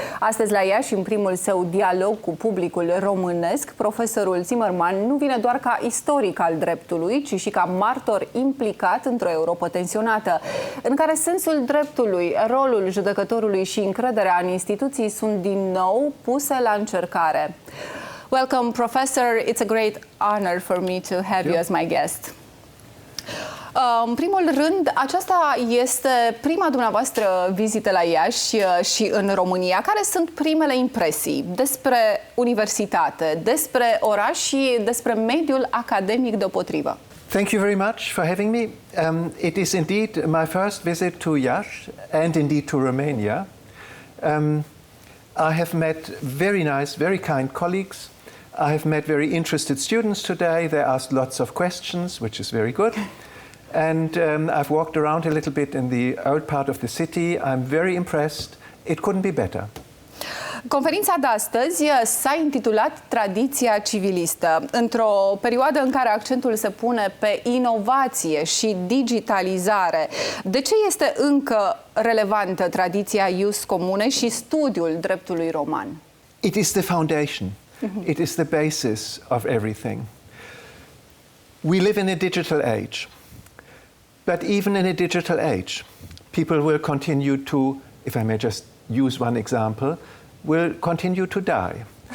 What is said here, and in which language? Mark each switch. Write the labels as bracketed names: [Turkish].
[Romanian] Astăzi la Iași, în primul său dialog cu publicul românesc, profesorul Zimmermann nu vine doar ca istoric al dreptului, ci și ca martor implicat într-o Europa tensionată, în care sensul dreptului, rolul judecătorului și încrederea în instituții sunt din nou puse la încercare. [English] Welcome, Professor. It's a great honor for me to have you as my guest. [Romanian] În primul rând, aceasta este prima dumneavoastră vizită la Iași și în România. Care sunt primele impresii despre universitate, despre oraș și despre mediul academic deopotrivă? [English] Thank you very much for having me. It is indeed my first visit to Iași and indeed to Romania. I have met very nice, very kind colleagues. I have met very interested students today. They asked lots of questions, which is very good. And I've walked around a little bit in the old part of the city. I'm very impressed. It couldn't be better. [Romanian] Conferința de astăzi s-a intitulat Tradiția civilistă. Într-o perioadă în care accentul se pune pe inovație și digitalizare, de ce este încă relevantă tradiția ius comune și studiul dreptului roman? [English] It is the foundation. It is the basis of everything. We live in a digital age. But even in a digital age, people will continue to, if I may just use one example, will continue to die.